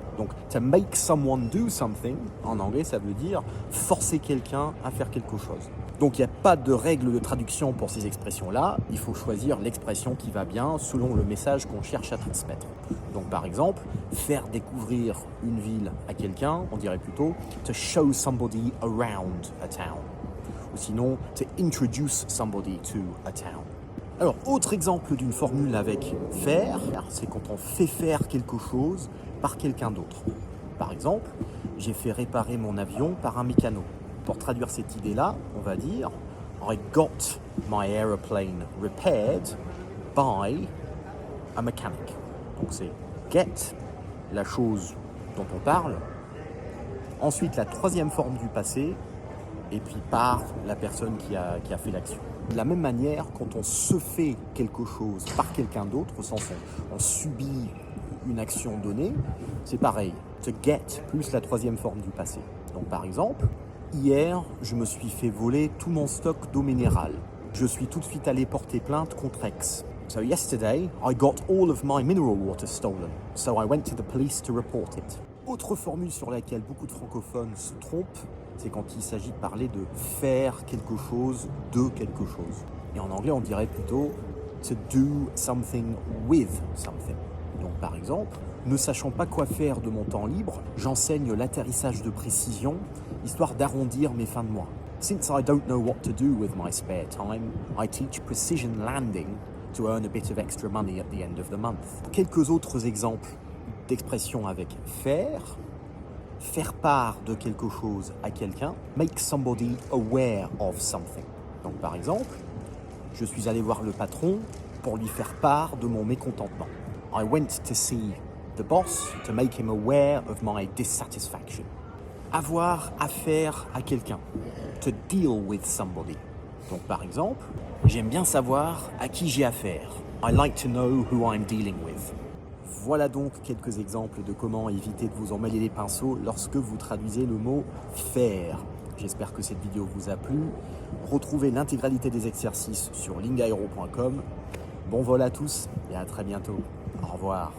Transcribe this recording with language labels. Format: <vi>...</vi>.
<fr>Donc</fr> <en>to make someone do something,</en> <fr>en anglais ça veut dire forcer quelqu'un à faire quelque chose. Donc il n'y a pas de règle de traduction pour ces expressions-là, il faut choisir l'expression qui va bien selon le message qu'on cherche à transmettre. Donc par exemple, faire découvrir une ville à quelqu'un, on dirait plutôt</fr> <en>to show somebody around a town.</en> <fr>Ou sinon,</fr> <en>to introduce somebody to a town.</en> <fr>Alors, autre exemple d'une formule avec faire, c'est quand on fait faire quelque chose par quelqu'un d'autre. Par exemple, j'ai fait réparer mon avion par un mécano. Pour traduire cette idée-là, on va dire</fr> <en>I got my airplane repaired by a mechanic.</en> <fr>Donc c'est get, la chose dont on parle. Ensuite, la troisième forme du passé. Et puis par la personne qui a fait l'action. De la même manière, quand on se fait quelque chose par quelqu'un d'autre, au sens où on subit une action donnée, c'est pareil.</fr> <en>To get</en> <fr>plus la troisième forme du passé. Donc par exemple, hier, je me suis fait voler tout mon stock d'eau minérale. Je suis tout de suite allé porter plainte contre X.</fr> <en>So yesterday, I got all of my mineral water stolen. So I went to the police to report it.</en> <fr>Autre formule sur laquelle beaucoup de francophones se trompent, c'est quand il s'agit de parler de faire quelque chose de quelque chose. Et en anglais, on dirait plutôt</fr> <en>to do something with something.</en> <fr>Donc par exemple, ne sachant pas quoi faire de mon temps libre, j'enseigne l'atterrissage de précision, histoire d'arrondir mes fins de mois.</fr> <en>Since I don't know what to do with my spare time, I teach precision landing to earn a bit of extra money at the end of the month.</en> <fr>Quelques autres exemples d'expressions avec faire part de quelque chose à quelqu'un,</fr> <en>make somebody aware of something.</en> <fr>Donc par exemple, je suis allé voir le patron pour lui faire part de mon mécontentement.</fr> <en>I went to see the boss to make him aware of my dissatisfaction.</en> <fr>Avoir affaire à quelqu'un,</fr> <en>to deal with somebody.</en> <fr>Donc par exemple, j'aime bien savoir à qui j'ai affaire.</fr> <en>I like to know who I'm dealing with.</en> <fr>Voilà donc quelques exemples de comment éviter de vous emmêler les pinceaux lorsque vous traduisez le mot « faire ». J'espère que cette vidéo vous a plu. Retrouvez l'intégralité des exercices sur lingaero.com. Bon vol à tous et à très bientôt. Au revoir.</fr>